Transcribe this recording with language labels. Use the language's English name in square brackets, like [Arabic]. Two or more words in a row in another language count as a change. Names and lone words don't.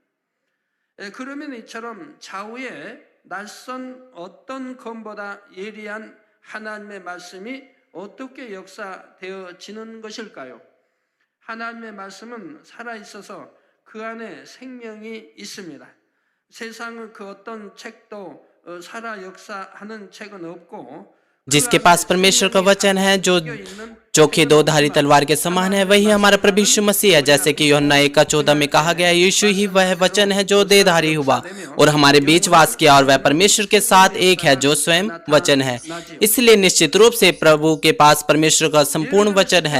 [Korean] 그러면 이처럼 좌우에 낯선 어떤 검보다 예리한 하나님의 말씀이 어떻게 역사되어지는 것일까요? 하나님의 말씀은 살아있어서 그 안에 생명이 있습니다. 세상의 그 어떤 책도 살아 역사하는 책은 없고 [Hindi] जिसके पास परमेश्वर का वचन है जो चोखे दो धारी तलवार के समान है, वही हमारा प्रभु यीशु मसीह है। जैसे कि यूहन्ना 1:14 में कहा गया, यीशु ही वह वचन है जो देहधारी हुआ और हमारे बीच वास किया, और वह परमेश्वर के साथ एक है जो स्वयं वचन है। इसलिए निश्चित रूप से प्रभु के पास परमेश्वर का संपूर्ण वचन है।